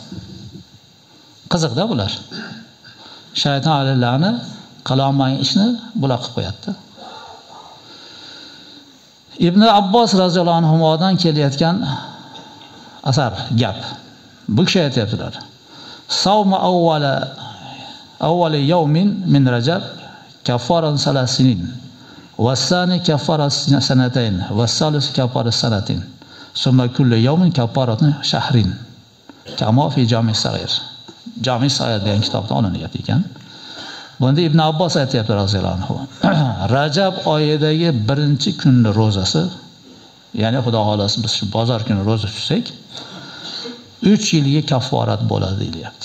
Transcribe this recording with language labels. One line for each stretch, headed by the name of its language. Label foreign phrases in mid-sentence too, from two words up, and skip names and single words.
Uzbek: Qiziqda bular. Shayton alillarni qilolmagan ishni bular qilib qo'yapti. Ibn Abbos roziyallohu anhudan kelayotgan asar gap. Bu kishi aytibdilar.
Arabic: صوم أول يوم من رجب كفارة ثلاث سنين والثاني كفارة سنتين والثالث كفارة سنة. ثم كل يوم كفارة شهر. كما في الجامع الصغير.
Uzbek: Jami' sag'ir degan kitobda olinyapti ekan. Bunda Ibn Abbos aytayapti
Arabic: رضي الله عنه.
Uzbek: Rajab oyidagi birinchi kunning ro'zasi, ya'ni Xudo xolasa biz shu bozor kuni ro'za tutsak, 3 yilga kafforat bo'ladi deyapti.